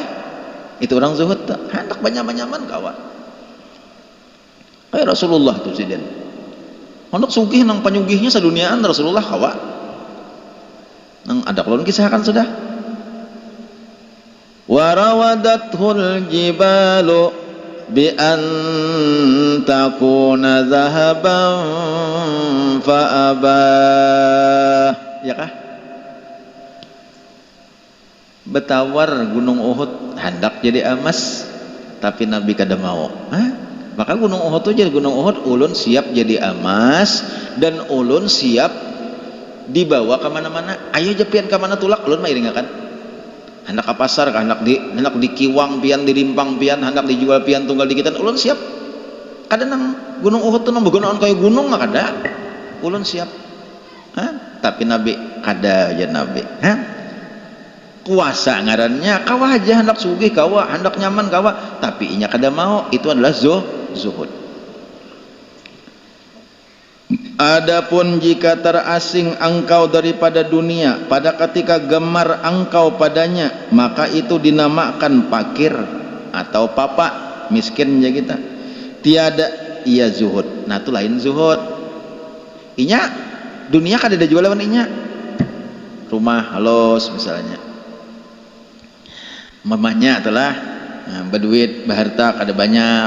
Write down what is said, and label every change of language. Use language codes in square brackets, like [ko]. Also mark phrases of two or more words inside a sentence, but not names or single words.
[bjn] Itu orang zuhud tuh, hendak banyaman-nyaman ka wae. Kayak Rasulullah tuh sidin. Hendak sugih nang panyugihnya seduniaan Rasulullah kawa. Nang ada kulon kisahkan sudah. [ar] وراودته الجبال بأن تكون ذهبا فأبى. [bjn] Ya kah? Betawar gunung Uhud hendak jadi emas, tapi Nabi kada mau. Hah? Maka gunung Uhud itu jadi gunung Uhud, ulun siap jadi emas dan ulun siap dibawa kemana-mana. Ayo jepian kemana tulak, ulun mah iringakan. Hendak ke pasar, hendak di kiwang pian, di rimpang pian, hendak dijual pian tunggal dikitan, ulun siap. Kada nang gunung Uhud itu nang begunaan kayak gunung mah kada. Ulun siap. Hah? Tapi Nabi kada aja Nabi. Hah? Kuasa ngarannya kawa aja hendak sugih kawa, hendak nyaman kawa, tapi inya kada mau. [id] Itu adalah zuhud. [ms] Adapun jika terasing engkau daripada dunia pada ketika gemar engkau padanya, maka itu dinamakan fakir atau papa, miskin ya kita. [id] Tiada ia zuhud. Nah itu lain zuhud. [bjn] Inya dunia kada ada jual lawan inya. Rumah halus misalnya. [id] Mamanya telah berduit, berharta kada banyak.